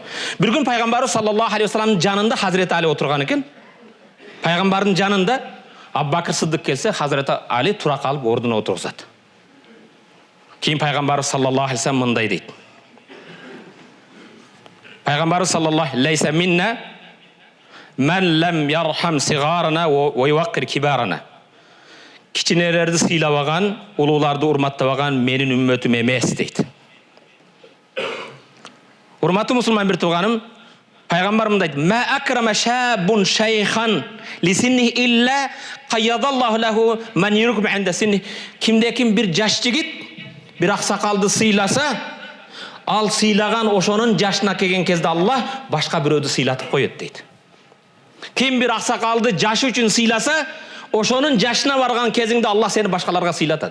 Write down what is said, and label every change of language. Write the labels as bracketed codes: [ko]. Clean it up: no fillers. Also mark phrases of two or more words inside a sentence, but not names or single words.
[ky] Бир күн пайгамбарыбыз [ar] صلى الله عليه [ky] вассаламдын жанында Хазирети Али отурган экен. Пайгамбардын жанында Абу Бакыр Сыддык келсе, Хазирети Али тура калып ордуна отургузат. Кийин пайгамбарыбыз [ar] صلى الله عليه وسلم [ky] мындай дейт. [ar] Пайгамбарыбыз صلى الله ليس منا من لم يرحم صغيرنا ويوقر كبيرنا. [ky] кичинелерди сыйлабаган, улууларды урматтабаган менин үммөтүм эмес дейт. Урматтуу мусулман бир тууганым, пайгамбар мындай дейт: [ar] "ما أكرم شاب شيخا لسنه إلا قيض الله له من يكرم عند سنه." [ky] Кимде-ким бир жаш жигит бир аксакалды сыйласа, ал сыйлаган ошонун жашына келген кезде Аллах башка бирөөдү сыйлатып коет дейт. Ким бир аксакалды жашы үчүн сыйласа, ошонун жашына барган кезиңде Аллах сени башкаларга сыйлатат.